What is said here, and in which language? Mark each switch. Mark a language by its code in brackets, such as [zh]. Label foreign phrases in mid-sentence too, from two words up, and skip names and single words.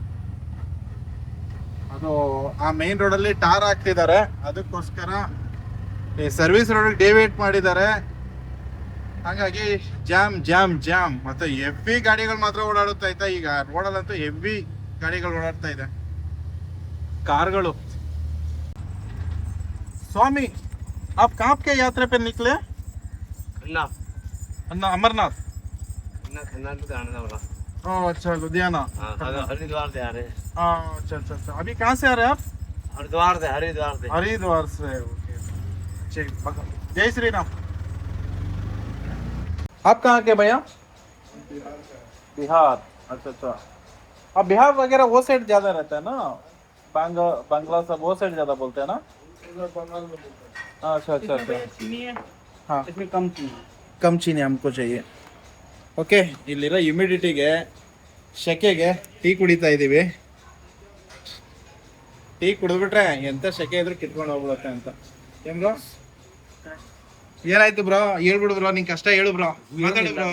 [kn] ಅದು ಆ ಮೇನ್ ರೋಡಲ್ಲಿ ಟಾರ್ ಹಾಕ್ತಿದ್ದಾರೆ, ಅದಕ್ಕೋಸ್ಕರ ಈ [en] service road [kn] ಡೇವಿಯೇಟ್ ಮಾಡಿದ್ದಾರೆ. ಹಾಗಾಗಿ ಜಾಮ್ ಜಾಮ್ ಜಾಮ್. ಮತ್ತೆ ಹೆವಿ ಗಾಡಿಗಳು ಮಾತ್ರ ಓಡಾಡುತ್ತಾ ಇತ್ತು. ಈಗ ರೋಡಲ್ಲಂತೂ ಹೆವಿ ಗಾಡಿಗಳು ಓಡಾಡ್ತಾ ಇದೆ, ಕಾರ್ಗಳು. [hi] स्वामी आप कहाँ के यात्रा पे निकले? अमरनाथ। ओह अच्छा, लुधियाना। हरिद्वार से आ रहे हैं। अच्छा अच्छा अच्छा। अभी कहाँ से आ रहे हैं आप? हरिद्वार से। हरिद्वार से ओके। जय श्री राम। आप कहाँ के भैया? बिहार। अच्छा अच्छा। अब बिहार वगैरह वो साइड ज्यादा रहता है ना, बांग्ला सब वो साइड ज्यादा बोलते हैं ना? अच्छा अच्छा अच्छा। चीनी है, हाँ इसमें कम चीनी है। कम चीनी हमको चाहिए. [kn] ಓಕೆ, ಇಲ್ಲಿರೋ ಹ್ಯುಮಿಡಿಟಿಗೆ ಸೆಕೆಗೆ ಟೀ ಕುಡಿತಾ ಇದ್ದೀವಿ. ಟೀ ಕುಡಿದ್ಬಿಟ್ರೆ ಎಂಥ ಸೆಕೆ ಇದ್ರೂ ಕಿತ್ಕೊಂಡು ಹೋಗ್ಬಿಡುತ್ತೆ ಅಂತ. ಏನ್ ಬ್ರೋ, ಏನಾಯ್ತು ಬ್ರೋ? ಹೇಳ್ಬಿಡು ಬ್ರೋ, ನಿನ್ ಕಷ್ಟ ಹೇಳು ಬ್ರೋ, ಮಾತಾಡು ಬ್ರೋ.